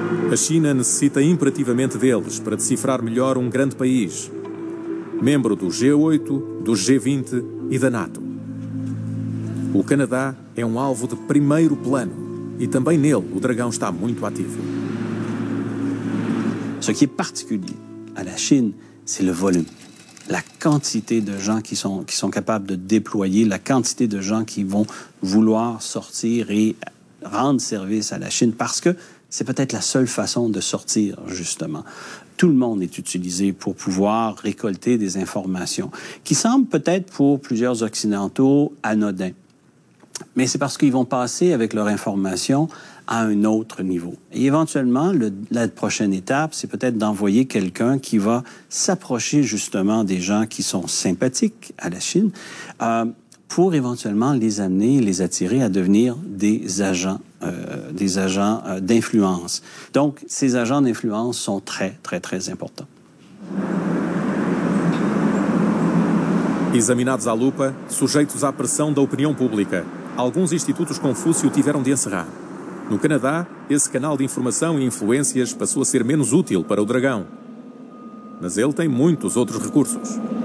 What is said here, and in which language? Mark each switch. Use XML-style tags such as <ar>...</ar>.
<pt>A China necessita imperativamente deles para decifrar melhor um grande país, membro do G8, do G20 e da NATO. O Canadá é um alvo de primeiro plano e também nele o dragão está muito ativo.</pt> <fr>Ce qui est particulier à la Chine, c'est le volume. La quantité de gens qui sont capables de déployer, la quantité de gens qui vont vouloir sortir et rendre service à la Chine, parce que c'est peut-être la seule façon de sortir, justement. Tout le monde est utilisé pour pouvoir récolter des informations qui semblent peut-être pour plusieurs Occidentaux anodins. Mais c'est parce qu'ils vont passer avec leur information à un autre niveau. Et éventuellement, la prochaine étape, c'est peut-être d'envoyer quelqu'un qui va s'approcher justement des gens qui sont sympathiques à la Chine pour éventuellement les amener, les attirer à devenir des agents d'influence. Donc, ces agents d'influence sont très, très, très importants.</fr> <pt>Examinados à lupa, sujeitos à pressão da opinião pública, alguns institutos Confúcio tiveram de encerrar. No Canadá, esse canal de informação e influências passou a ser menos útil para o dragão. Mas ele tem muitos outros recursos.</pt>